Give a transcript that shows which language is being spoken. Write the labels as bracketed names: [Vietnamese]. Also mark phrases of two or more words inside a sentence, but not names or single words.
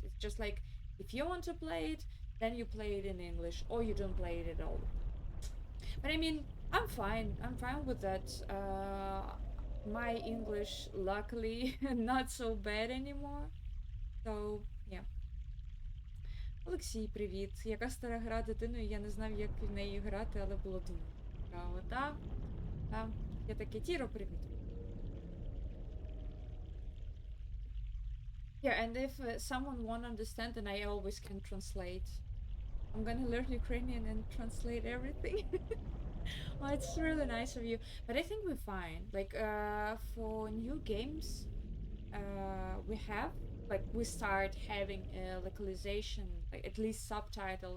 [English] It's just like if you want to play it, then you play it in English, or you don't play it at all. But I mean, I'm fine with that. My English, luckily, not so bad anymore. So, yeah. [Ukrainian] Олексій, привіт. Яка стара гра дитиною, я не знав, як в неї грати, але було дуже цікаво. Так, так. Я таке, Тіро, привіт. [English] Yeah, and if someone won't understand, then I always can translate. I'm gonna learn Ukrainian and translate everything. Well, it's really nice of you. But I think we're fine. Like, for new games, we start having localization, like at least subtitles.